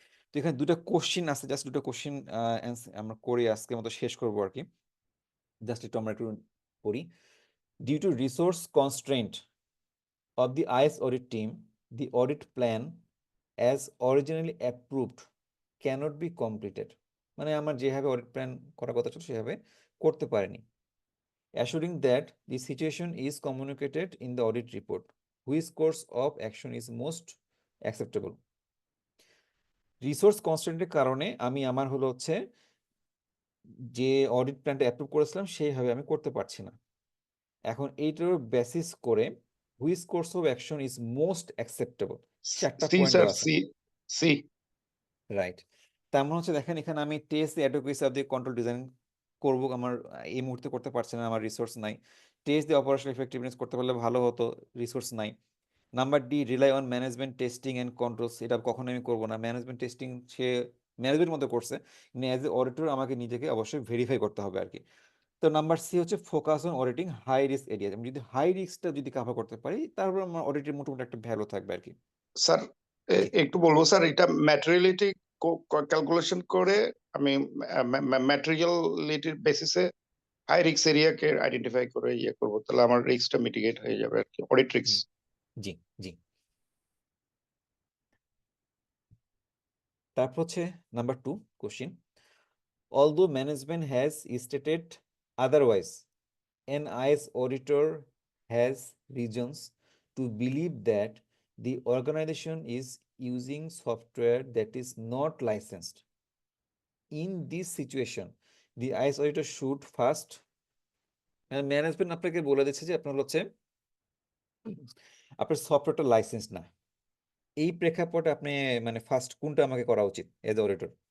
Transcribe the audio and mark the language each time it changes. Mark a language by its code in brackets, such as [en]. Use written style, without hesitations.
[bn] তো এখানে দুটো কোশ্চিন আছে, জাস্ট দুটো কোশ্চিন আমরা করে আজকের মতো শেষ করবো আর কি। জাস্ট একটু আমরা একটু পড়ি। [en] Due to resource constraint of the IS audit team, the audit plan as originally approved cannot be completed. [bn] মানে আমার যেভাবে অডিট প্ল্যান করার কথা ছিল সেভাবে করতে পারেনি। [en] Assuring that the situation is communicated in the audit report, which course of action is most acceptable. [bn] Resource কনস্ট্রেন্টের কারণে আমি আমার হলো হচ্ছে যে অডিট প্ল্যানটা অ্যাপ্রুভ করেছিলাম সেইভাবে আমি করতে পারছি না। এখন এইটার বেসিস করে [en] which course of action is most acceptable, চারটা C point [bn] স্যার, দেওয়া আছে। [en] C. [bn] রাইট, তার মানে হচ্ছে দেখেন এখানে আমি [en] test advocacy of the control design [bn] করবো, আমার এই মুহূর্তে করতে পারছি না, আমার রিসোর্স নাই। [en] test the operational effectiveness [bn] করতে পারলে ভালো হতো, রিসোর্স নাই। Number D, [en] rely on management testing and controls, [bn] এটা কখনো আমি করবো না। ম্যানেজমেন্ট টেস্টিং সে ম্যানেজমেন্ট মধ্যে করছে, কিন্তু [en] as a auditor [bn] আমাকে নিজেকে অবশ্যই ভেরিফাই করতে হবে আর কি। তো নাম্বার সি হচ্ছে [en] focus on auditing high risk area, [bn] আমি যদি হাই রিস্কটা যদি কভার করতে পারি তারপর আমার অডিটের মোটামুটি একটা ভ্যালু থাকবে আর কি। স্যার জি একটু বলবো স্যার, এটা ম্যাটেরিয়ালিটি ক্যালকুলেশন করে আমি ম্যাটেরিয়ালিটির বেসিসে হাই রিস্ক এরিয়াকে আইডেন্টিফাই করে ইয়ে করবো, তাহলে আমার রিস্কটা মিটিগেট হয়ে যাবে আর কি, অডিট রিস্ক। জি জি। তারপর হচ্ছে number 2 question, [en] although management has stated otherwise, an IS auditor has reasons to believe that the organization is using software that is not licensed. In this situation, the IS auditor should first, [bn] management আপনাকে বলে দিচ্ছে যে আপনার হচ্ছে আপনার সফটওয়্যারটা licence না, এই প্রেক্ষাপটে আপনি মানে ফার্স্ট কোনটা আমাকে করা উচিত এজ অডিটর?